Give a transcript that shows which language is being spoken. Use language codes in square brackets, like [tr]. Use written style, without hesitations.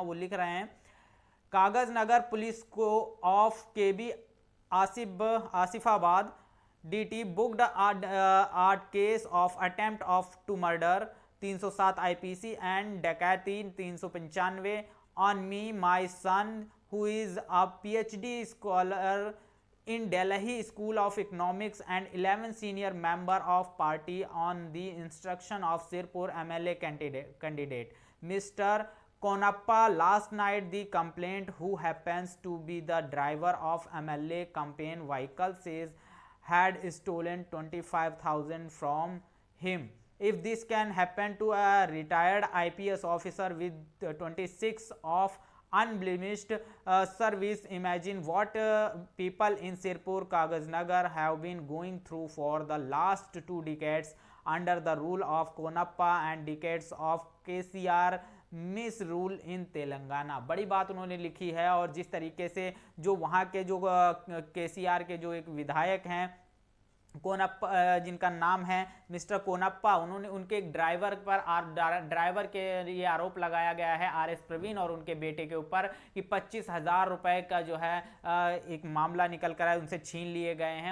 [en] वो लिख रहे हैं, कागज नगर पुलिस को of KB Asifabad DT booked art case of attempt of to murder 307 IPC and dacoity 395 on me my son who is a PhD scholar in Delhi School of Economics and 11 senior member of party on the instruction of Sirpur MLA candidate Mr. Konappa. Last night the complainant, who happens to be the driver of MLA campaign vehicle, says had stolen 25,000 from him. If this can happen to a retired IPS officer with 26 of unblemished service, imagine what people in Sirpur Kaghaznagar have been going through for the last 2 decades under the rule of Konappa and decades of KCR misrule in Telangana. [hi] बड़ी बात उन्होंने लिखी है। और जिस तरीके से जो वहाँ के जो केसीआर के जो एक विधायक हैं कोनप्पा, जिनका नाम है मिस्टर कोनप्पा, उन्होंने उनके एक ड्राइवर के ये आरोप लगाया गया है आरएस प्रवीण और उनके बेटे के ऊपर कि 25,000 रुपए का जो है एक मामला निकल कर आया, उनसे छीन लिए गए हैं।